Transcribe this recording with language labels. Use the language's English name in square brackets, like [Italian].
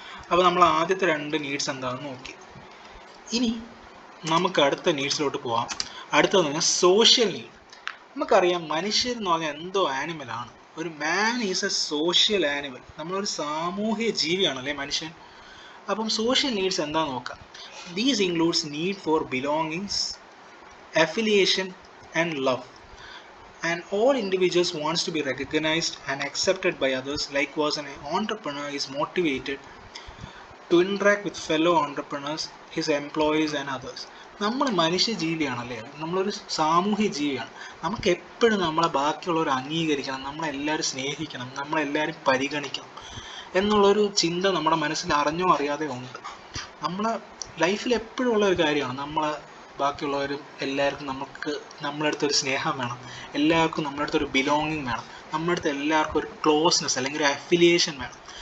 [Malayalam] അപ്പോൾ നമ്മൾ ആദ്യത്തെ 2 നീഡ്സ് എന്താണെന്ന് നോക്കി. ഇനി നമുക്ക് അടുത്ത നീഡ്സിലോട്ട് പോവാം. അടുത്തതെന്ന് പറഞ്ഞാൽ സോഷ്യൽ നീഡ്. നമുക്കറിയാം മനുഷ്യർ എന്ന് പറഞ്ഞാൽ എന്തോ ആനിമലാണ്. ഒരു [English] Man is a social animal. [Malayalam] നമ്മളൊരു സാമൂഹിക ജീവിയാണല്ലേ മനുഷ്യൻ. അപ്പം സോഷ്യൽ നീഡ്സ് എന്താണെന്ന് നോക്കാം. [English] These includes need for belongings, affiliation and love, and all individuals wants to be recognized and accepted by others. Likewise, an entrepreneur is motivated to interact with fellow entrepreneurs, his employees and others. [Malayalam] നമ്മൾ മനുഷ്യ ജീവിയാണല്ലേ, നമ്മളൊരു സാമൂഹ്യ ജീവിയാണ്. നമുക്ക് എപ്പോഴും നമ്മളെ ബാക്കിയുള്ളവർ അംഗീകരിക്കണം, നമ്മളെല്ലാവരും സ്നേഹിക്കണം, നമ്മളെല്ലാവരും പരിഗണിക്കണം എന്നുള്ളൊരു ചിന്ത നമ്മുടെ മനസ്സിൽ അറിഞ്ഞോ അറിയാതെ ഉണ്ട്. നമ്മളെ ലൈഫിൽ എപ്പോഴും ഉള്ള ഒരു കാര്യമാണ്. ബാക്കിയുള്ളവരും എല്ലാവർക്കും നമ്മുടെ അടുത്തൊരു സ്നേഹം വേണം, എല്ലാവർക്കും നമ്മുടെ അടുത്തൊരു ബിലോങ്ങിങ് വേണം, നമ്മുടെ അടുത്ത് എല്ലാവർക്കും ഒരു ക്ലോസ്നെസ് അല്ലെങ്കിൽ ഒരു അഫിലിയേഷൻ വേണം.